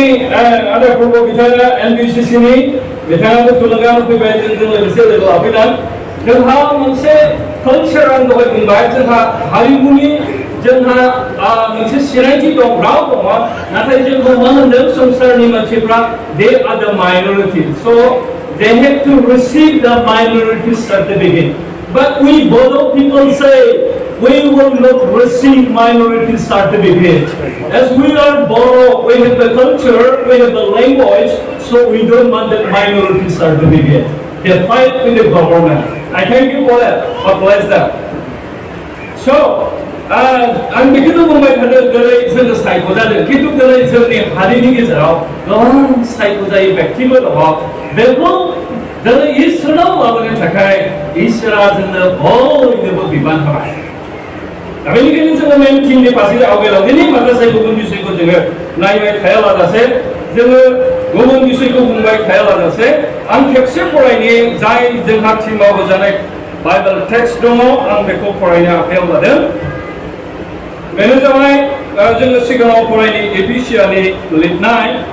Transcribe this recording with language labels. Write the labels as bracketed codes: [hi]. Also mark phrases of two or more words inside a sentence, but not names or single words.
[brx] आदा प्रभ बिथाङा NBCC-नि बिथाङाबो थुलुंगा होफैबाय जोंजों लोगोसे लोगो लाफैनानै जोंहा मोनसे कालचार आं दहाय बुंबाय जोंहा हारिमुनि जोंहा मोनसे सिनायथि दं राव दङ नाथाय जोंखौ मा होनदों संसारनि मानसिफ्रा [en] they are the minority so they have to receive the minority certificate but we Bodo people say we will not receive minority certificate as we are Bodo we have the culture we have the language so we don't want that minority certificate they fight with the government I thank you for that God bless them so [brx] आं बेखौनो बुंबाय थादों दिनै जोङो सायख'जादों खिन्थु दिनै जोंनि हारिनि गेजेराव गोबां सायख'जायै व्यक्तिफोर दङ बेखौ दिनै इसोरनाव लाबोनो थाखाय इसोरा जोंनो बयनोबो बिबान होबाय दा बेनिखायनो जोङो मेन टीमनि फारसे आवगायलांदिनि माखासे गुबुन बिषयखौ जोङो नायबाय थायालासे जोङो गुबुन बिषयखौ बुंबाय थायालासे आं खेबसे फरायनि जाय जोंहा टीमाव होजानाय बाइबेल टेक्स्ट दङ आं बेखौ फरायनो आखायाव लादों बेनो जाबाय जोङो सिगाङाव फरायनि एफिसियानि लिरनाय